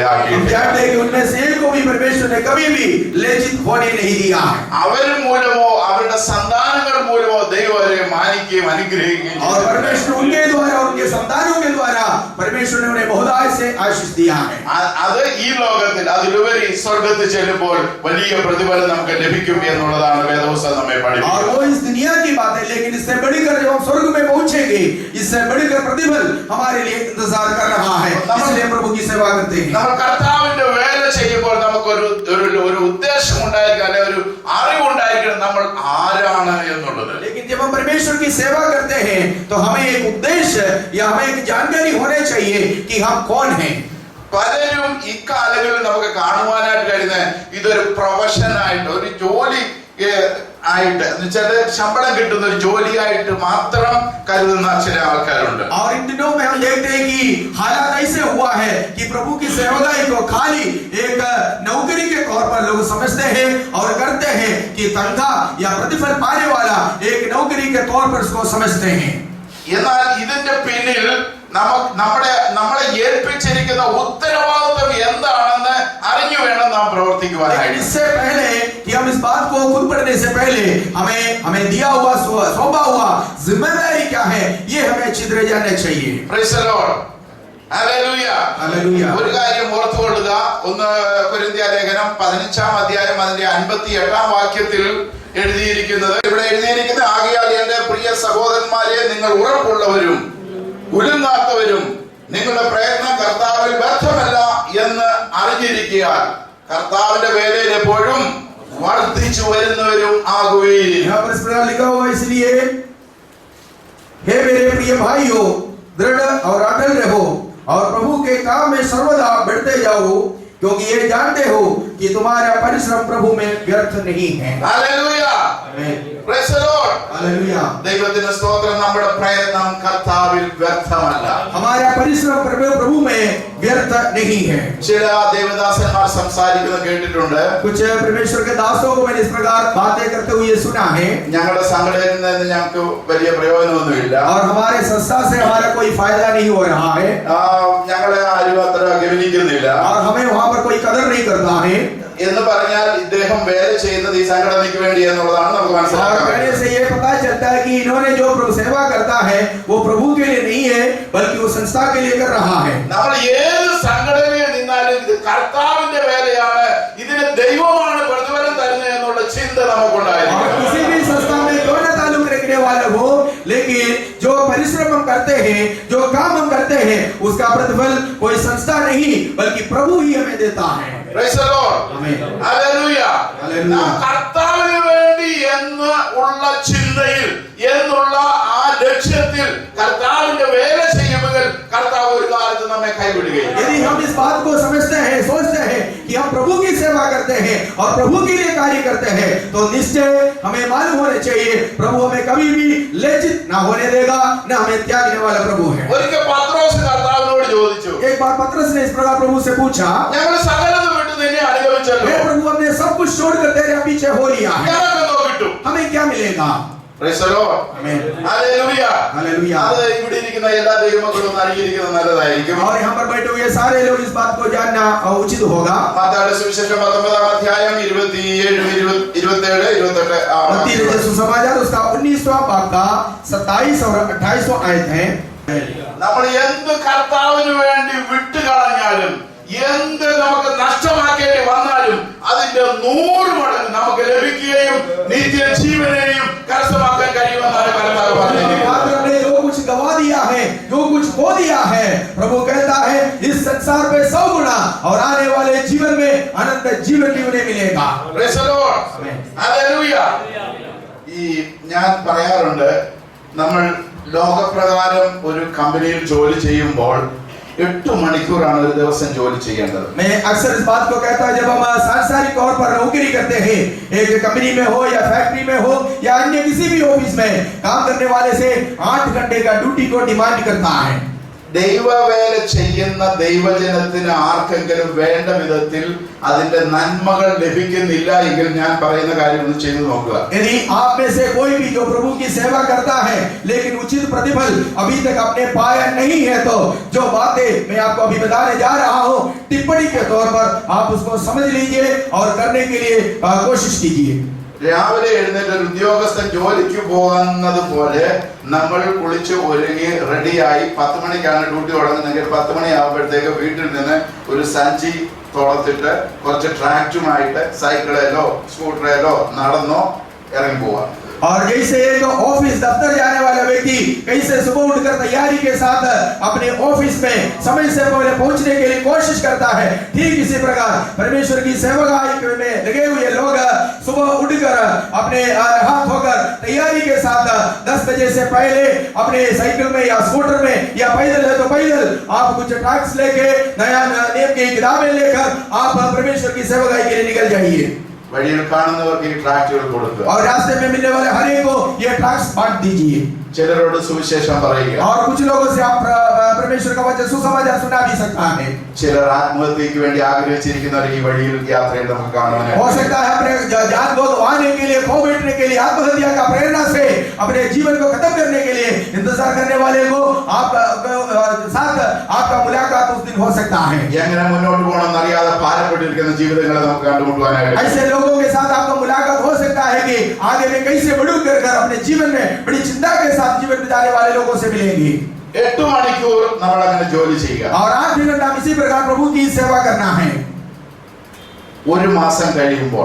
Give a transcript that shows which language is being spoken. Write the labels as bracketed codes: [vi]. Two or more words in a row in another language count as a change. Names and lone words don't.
[hi] जानते हैं कि उनमें से एक को भी परमेश्वर ने कभी भी लज्जित होने नहीं दिया है. [ml] അവർ മൂലമോ അവരുടെ സന്താനങ്ങൾ മൂലമോ ദൈവം അവരെ മാനിക്കുകയും അനുഗ്രഹിക്കുകയും [hi] और परमेश्वर उनके द्वारा, उनके संतानों के द्वारा परमेश्वर ने उन्हें बहुताय से आशीष दिया है. [ml] അത് ഈ ലോകത്തിൽ അതിലുപരി സ്വർഗ്ഗത്തിൽ ചെല്ലുമ്പോൾ വലിയ പ്രതിഫലം നമുക്ക് ലഭിക്കും എന്നുള്ളതാണ് വേദപുസ്തകം നമ്മെ [hi] और [ml] പഠിപ്പിക്കുന്നത്. [hi] वो इस दुनिया की बात है, लेकिन इससे बढ़कर जब हम स्वर्ग में पहुंचेंगे, इससे बढ़कर प्रतिफल हमारे लिए इंतजार कर रहा है. इसलिए प्रभु की सेवा करते हैं. [ml] നമ്മൾ കർത്താവിന്റെ വേല ചെയ്യുമ്പോൾ നമുക്കൊരു ഒരു ഉദ്ദേശം ഉണ്ടായിരിക്കണം, അല്ലെ ഒരു അറിവുണ്ടായിരിക്കണം നമ്മൾ ആരാണ് എന്നുള്ളത്. [hi] लेकिन जब हम परमेश्वर की सेवा करते हैं तो हमें एक उद्देश्य या हमें एक जानकारी होनी चाहिए कि हम कौन हैं. [ml] പലരും ഇക്കാലങ്ങളിൽ നമുക്ക് കാണുവാനായിട്ട് കഴിയുന്നത് ഇതൊരു പ്രൊഫഷനായിട്ട്, ഒരു ജോലി ആയിട്ട്, എന്നുവെച്ചാൽ ശമ്പളം കിട്ടുന്ന ഒരു ജോലിയായിട്ട് മാത്രം കരുതുന്ന ചില ആൾക്കാരുണ്ട്. [hi] और इन दिनों में हम देखते हैं कि हालात ऐसे हुआ है कि प्रभु की सेवकाई को खाली एक नौकरी के तौर पर लोग समझते हैं और करते हैं कि तनख्वाह या प्रतिफल पाने वाला एक नौकरी के तौर पर इसको समझते हैं. [ml] എന്നാൽ ഇതിന്റെ പിന്നിൽ നമ്മളെ ഏൽപ്പിച്ചിരിക്കുന്ന ഉത്തരവാദിത്വം എന്താണെന്ന് അറിഞ്ഞു വേണം നാം പ്രവർത്തിക്കുവാനായിട്ട്. [hi] इससे पहले कि हम इस बात को खुद पढ़ने से पहले हमें दिया हुआ सौंपा हुआ जिम्मेदारी क्या है, ये हमें अच्छी तरह जानना चाहिए. [en] Praise the Lord. Hallelujah. Hallelujah. [ml] ഒരു കാര്യം ഓർത്തുകൊള്ളുക. 1 കൊരിന്ത്യ ലേഖനം 15-ാം അധ്യായം അതിന്റെ 58-ാം വാക്യത്തിൽ എഴുതിയിരിക്കുന്നത്, ഇവിടെ എഴുതിയിരിക്കുന്നത്, ആകയാൽ എന്റെ പ്രിയ സഹോദരന്മാരെ നിങ്ങൾ ഉറപ്പുള്ളവരും കുലുങ്ങാത്തവരും നിങ്ങളുടെ പ്രയത്നം കർത്താവിൽ വ്യർത്ഥമല്ല എന്ന് അറിഞ്ഞിരിക്കാൻ കർത്താവിന്റെ വേലയിൽ എപ്പോഴും വർദ്ധിച്ചു വരുന്നവരും ആകുകയും. [hi] यहाँ पर इस प्रकार लिखा हुआ है, इसलिए हे मेरे प्रिय भाइयों, दृढ़ और अटल रहो और प्रभु के काम में सर्वदा बढ़ते जाओ, क्योंकि ये जानते हो कि तुम्हारा परिश्रम प्रभु में व्यर्थ नहीं है. [ml] ഹല്ലേലൂയ. [hi] आमीन. [en] Praise the Lord. [hi] हालेलुया. [ml] ദൈവത്തിന്റെ സ്തോത്രം. നമ്മുടെ പ്രയത്നം കർത്താവിൽ വ്യർത്ഥമല്ല. [hi] हमारा परिश्रम प्रभु में व्यर्थ नहीं है. [ml] ചില ദേവദാസന്മാർ സംസാരിക്കുന്നത് കേട്ടിട്ടുണ്ട്. [hi] कुछ परमेश्वर के दासों को मैंने इस प्रकार बातें करते हुए सुना है. [ml] ഞങ്ങളുടെ സംഘടനയിൽ നിന്ന് ഞങ്ങൾക്ക് വലിയ പ്രയോജനമൊന്നുമില്ല. [hi] और हमारे संस्था से हमारा कोई फायदा नहीं हो रहा है. [ml] ഞങ്ങളെ ആരും അത്ര ഗവനിക്കുന്നില്ല. [hi] और हमें वहाँ पर कोई कदर नहीं करता है. [ml] എന്ന് പറഞ്ഞാൽ ഇദ്ദേഹം വേല ചെയ്യുന്നത് ഈ സംഘടനയ്ക്ക് വേണ്ടി എന്നുള്ളതാണ് നമുക്ക് മനസ്സിലാക്കാൻ. [hi] कहने से ये पता चलता है कि इन्होंने जो प्रभु सेवा करता है वो प्रभु के लिए नहीं है, बल्कि वो संस्था के लिए कर रहा है. [ml] നമ്മൾ ഏത് സംഘടനയിൽ നിന്നാലും ഇത് കർത്താവിന്റെ വേലയാണ്, ഇതിന് ദൈവമാണ് പ്രതിഫലം തരുന്നത് എന്നുള്ള ചിന്ത നമുക്കുണ്ടായിരിക്കും. [hi] किसी भी संस्था में क्यों न ताल्लुक रखने वाले हो, लेकिन जो परिश्रम हम करते हैं, जो काम हम करते हैं, उसका प्रतिफल कोई संस्था नहीं बल्कि प्रभु ही हमें देता है. [en] Praise the Lord. [hi] आमीन. [en] Hallelujah. [ml] നാം കർത്താവിന് വേണ്ടി എന്ന് ഉള്ള ചിന്തയിൽ എന്നുള്ള ആ ലക്ഷ്യത്തിൽ കർത്താവിന്റെ വേല ചെയ്യുമ്പോൾ കർത്താവ് ഒരു കാലത്ത് നമ്മെ കൈവിടുകയില്ല. [hi] यदि हम इस बात को समझते हैं, सोचते हैं कि हम प्रभु की सेवा करते हैं और प्रभु के लिए कार्य करते हैं, तो निश्चय हमें मालूम होने चाहिए प्रभु हमें कभी भी लज्जित ना होने देगा, न हमें त्यागने वाला प्रभु है. [ml] ഒരിക്കൽ പത്രോസ് കർത്താവിനോട് ചോദിച്ചു. [hi] एक बार पतरस ने इस प्रकार प्रभु से पूछा, [ml] ഞങ്ങൾ സകലതും വിട്ടു നിന്നെ അനുഗമിച്ചല്ലോ. [hi] हे प्रभु हमने सब कुछ छोड़कर तेरे पीछे हो लिया है, [ml] ഞങ്ങൾക്കെന്തോ കിട്ടും? [hi] हमें क्या मिलेगा? [en] Praise the Lord. [hi] आमीन. [en] Hallelujah. [hi] हालेलुया. [ml] അത് ഇവിടെ ഇരിക്കുന്ന എല്ലാ ദൈവമക്കളും അറിഞ്ഞിരിക്കുന്നത് നല്ലതായിരിക്കും. [hi] और यहाँ पर बैठे हुए सारे लोग इस बात को जानना उचित होगा. [ml] മത്തായിയുടെ സുവിശേഷം 19-ാം അധ്യായം 27, 28 [hi] मत्ती रचित सुसमाचार उसका 19वां भाग का 27 और 28वां आयत है. [ml] നമ്മൾ എന്ത് കർത്താവിന് വേണ്ടി വിട്ടുകളഞ്ഞാലും എന്ത് നമുക്ക് നഷ്ടമാക്കേണ്ടി വന്നാലും അതിന്റെ 100 മടങ്ങ് നമുക്ക് ലഭിക്കുകയും നിത്യജീവനെയും കരസ്ഥമാക്കാൻ കഴിയുമെന്നാണ് കർത്താവ് പറഞ്ഞിരിക്കുന്നത്. [hi] हमने जो कुछ गवा दिया है, जो कुछ खो दिया है, प्रभु कहता है इस संसार पे 100 गुना और आने वाले जीवन में अनंत जीवन भी उन्हें मिलेगा. [en] Praise the Lord. Hallelujah. [ml] ഈ ഞാൻ പറയാറുണ്ട്, നമ്മൾ ലോകപ്രകാരം ഒരു കമ്പനിയിൽ ജോലി ചെയ്യുമ്പോൾ 8 മണിക്കൂറാണ് ഒരു ദിവസം ജോലി ചെയ്യേണ്ടത്. [hi] मैं अक्सर इस बात को कहता हूं, जब हम सांसारिक तौर पर नौकरी करते हैं, एक कंपनी में हो या फैक्ट्री में हो या अन्य किसी भी ऑफिस में काम करने वाले से 8 घंटे का ड्यूटी को डिमांड करता है. [ml] ദൈവവേല ചെയ്യുന്ന ദൈവജനത്തിന് ആർക്കെങ്കിലും വേണ്ട വിധത്തിൽ അതിന്റെ നന്മകൾ ലഭിക്കുന്നില്ല എങ്കിൽ ഞാൻ പറയുന്ന കാര്യം ഒന്ന് ചെയ്തു നോക്കുക. [hi] यदि आप में से कोई भी जो प्रभु की सेवा करता है लेकिन उचित प्रतिफल अभी तक आपने पाया नहीं है, तो जो बातें मैं आपको अभी बताने जा रहा हूं टिप्पणी के तौर पर आप उसको समझ लीजिए और करने के लिए कोशिश कीजिए. [ml] രാവിലെ എഴുന്നേറ്റ് ഒരു ഉദ്യോഗസ്ഥൻ ജോലിക്ക് പോകുന്നത് പോലെ നമ്മൾ കുളിച്ച് ഒരുങ്ങി റെഡിയായി 10 മണിക്കാണ് ഡ്യൂട്ടി തുടങ്ങുന്നതെങ്കിൽ 10 മണിയാകുമ്പോഴത്തേക്ക് വീട്ടിൽ നിന്ന് ഒരു സഞ്ചി തുളത്തിട്ട് കുറച്ച് ട്രാക്റ്റുമായിട്ട് സൈക്കിളിലോ സ്കൂട്ടറിലോ നടന്നോ ഇറങ്ങി പോവാം. [hi] और जैसे एक ऑफिस दफ्तर जाने वाला व्यक्ति कैसे सुबह उठकर तैयारी के साथ अपने ऑफिस में समय से पहले पहुंचने के लिए कोशिश करता है, ठीक इसी प्रकार परमेश्वर की सेवकाई में लगे हुए लोग सुबह उठकर अपने हाथ धोकर तैयारी के साथ 10 बजे से पहले अपने साइकिल में या स्कूटर में या पैदल है तो पैदल आप कुछ ट्रैक्स लेके नया नियम की किताबें लेकर आप परमेश्वर की सेवकाई के लिए निकल जाइए. [ml] വഴിയിൽ കാണുന്നവർക്ക് ഈ ട്രാക്റ്റുകൾ കൊടുക്കുക. [hi] और रास्ते में मिलने वाले हर एक को ये ट्रैक्स बांट दीजिए. [ml] ചിലരോട് സുവിശേഷം പറയുക. [hi] और कुछ लोगों से आप परमेश्वर का वचन सुसमाचार सुना भी सकता है. [ml] ചിലർ ആത്മഹത്യക്ക് വേണ്ടി ആഗ്രഹിച്ചിരിക്കുന്നവർ ഈ വഴിയിൽ യാത്രയിൽ നമുക്ക് കാണുവാനായിട്ട്. [hi] हो सकता है अपने जान को गंवाने के लिए, खो बैठने के लिए, आत्महत्या का प्रेरणा से अपने जीवन को खत्म करने के लिए इंतजार करने वाले को आप साथ आपका मुलाकात उस दिन हो सकता है. [ml] എങ്ങനെ മുന്നോട്ട് പോകണമെന്ന് അറിയാതെ ഭാരപ്പെട്ടിരിക്കുന്ന ജീവിതങ്ങളെ നമുക്ക് കണ്ടുമുട്ടുവാനായിട്ട്. [hi] ऐसे लोगों के साथ आपका मुलाकात हो सकता है कि आगे में कैसे बढ़ू कर अपने जीवन में बड़ी चिंता के साथ जीवन बिताने वाले लोगों से मिलेंगे. [ml] 8 മണിക്കൂർ നമ്മൾ അങ്ങനെ ജോലി ചെയ്യുക. [hi] और 8 घंटा इसी प्रकार प्रभु की सेवा करना है. [ml] ഒരു മാസം കഴിയുമ്പോൾ